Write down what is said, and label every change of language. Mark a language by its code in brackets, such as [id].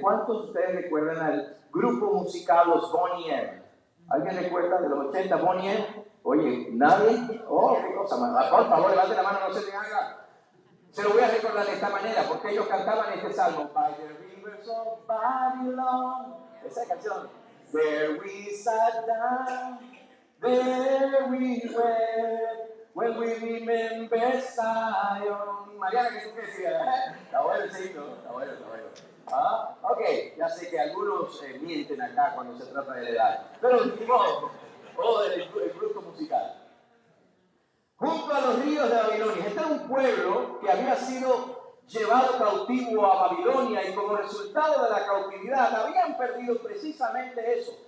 [es] ¿Cuántos de ustedes recuerdan al grupo musical Los Bonnie M? ¿Alguien recuerda de los 80 Bonnie M? Oye, ¿nadie? Oh, qué cosa más. Por favor, levante la mano, no se me haga. Se lo voy a recordar de esta manera, porque ellos cantaban este salmo: [en] By the rivers of Babylon. [es] Esa canción. [en] There we sat down, there we wept, when we remember Zion. [es] Mariana, ¿qué tú decías? Está bueno el signo, está bueno. ¿Ah? Ok, ya sé que algunos mienten acá cuando se trata de la edad, pero del grupo musical. Junto a los ríos de Babilonia. Este era un pueblo que había sido llevado cautivo a Babilonia, y como resultado de la cautividad habían perdido precisamente eso.